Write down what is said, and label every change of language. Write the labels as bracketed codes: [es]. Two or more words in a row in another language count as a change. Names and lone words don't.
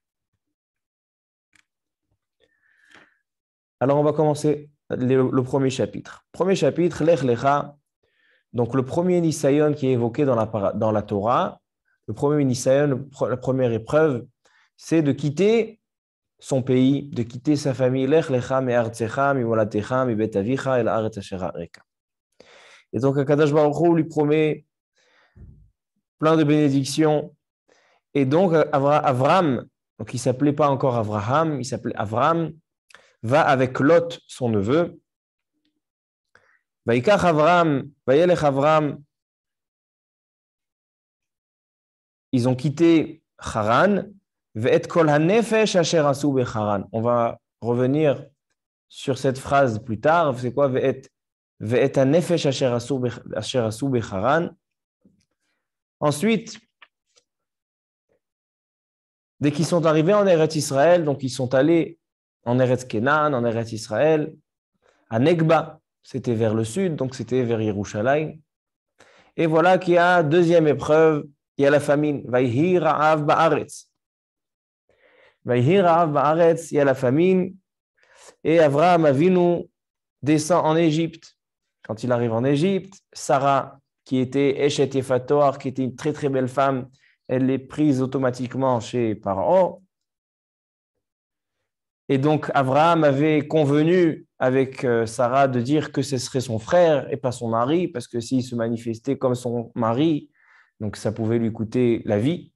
[fr] Alors on va commencer le premier chapitre. Premier chapitre, Lech Lecha. Donc le premier Nisayon qui est évoqué dans la Torah, le premier Nisayon, la première épreuve, c'est de quitter son pays, de quitter sa famille. [he] לך לך מארצך, ממולדתך, מבית אביך, אל הארץ אשר אראך. [fr] Et donc [he] הקדוש ברוך הוא [fr] lui promet plein de bénédictions. Et donc Avram, donc il ne s'appelait pas encore Avraham, il s'appelait Avram, va avec Lot, son neveu. [he] ויקח אברם, וילך אברם. [fr] Ils ont quitté Haran. [he] ואת כל הנפש אשר עשו בחרן. [fr] On va revenir sur cette phrase plus tard. C'est quoi [he] ואת הנפש אשר עשו בחרן? [fr] Ensuite, dès qu'ils sont arrivés en Eretz Israël, donc ils sont allés en Eretz Kenan, en Eretz Israël, à Negba, c'était vers le sud, donc c'était vers Yerushalayim. Et voilà qu'il y a deuxième épreuve, il y a la famine. [he] ויהי רעב בארץ. ויהי רעב בארץ, [fr] il y a la famine. Et Avraham Avinu descend en Égypte. Quand il arrive en Égypte, Sarah, qui était [he] אשת יפת תואר, [fr] qui était une très très belle femme, elle est prise automatiquement chez Pharaon. Et donc, Avraham avait convenu avec Sarah de dire que ce serait son frère et pas son mari, parce que s'il se manifestait comme son mari, donc ça pouvait lui coûter la vie.